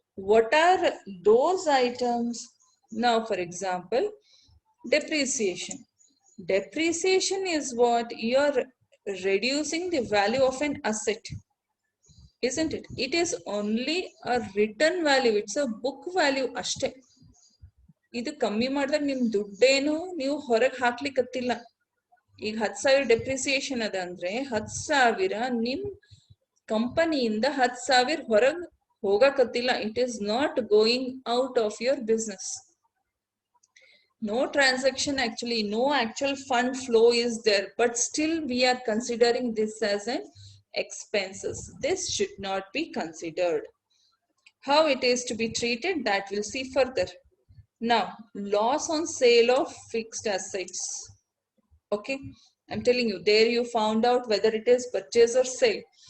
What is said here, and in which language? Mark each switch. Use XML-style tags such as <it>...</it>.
<en>What are those items? Now, for example, depreciation. Depreciation is what? You're reducing the value of an asset, isn't it? It is only a written value. It's a book value ಅಷ್ಟೇ.</en> <kn>ಇದು ಕಮ್ಮಿ ಮಾಡಿದಾಗ ನಿಮ್ ದುಡ್ಡೇನು ನೀವು ಹೊರಗೆ ಹಾಕ್ಲಿಕ್ಕತ್ತಿಲ್ಲ. ಈಗ 10,000 depreciation ಅದ ಅಂದ್ರೆ 10,000 ನಿಮ್ ಕಂಪನಿಯಿಂದ 10,000 ಹೊರಗೆ ಹೋಗಕತ್ತಿಲ್ಲ.</kn> <en>It is not going out of your business. No transaction, actually no actual fund flow is there, but still we are considering this as an expenses. This should not be considered. How it is to be treated, that we'll see further. Now, loss on sale of fixed assets. Okay, I'm telling you, there you found out whether it is purchase or sale.</en>